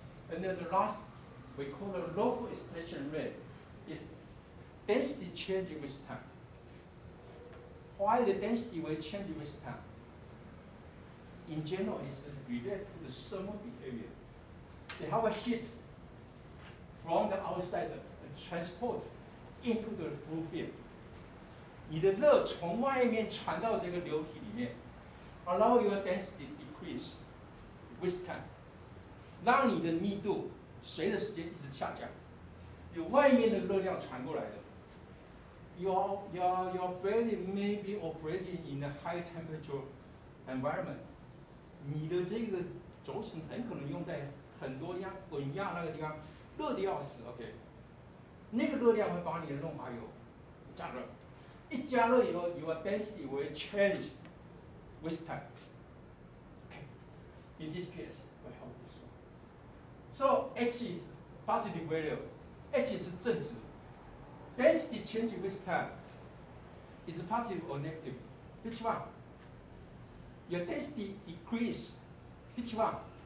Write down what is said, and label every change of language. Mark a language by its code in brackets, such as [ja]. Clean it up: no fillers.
[en] Okay. And then the last, we call the local expansion rate, is density changing with time. Why the density will change with time? In general, it's related to the thermal behavior. They have a heat from the outside transport into the fluid field. [zh] 你的热从外面传到这个流体里面 ， [en] allow your density decrease with time， [zh] 让你的密度随着时间一直下降。有外面的热量传过来的， [en] your body may be operating in a high temperature environment， [zh] 你的这个轴承很可能用在很多滚压那个地方，热的要死 ，OK， 那个热量会把你的润滑油加热，一加热以后 ， [en] your density will change with time。 Okay, in this case, we have this one. So H is positive value, H is [zh] 正值。 [en] Density change with time is positive or negative? Which one? Your density decrease. Which one?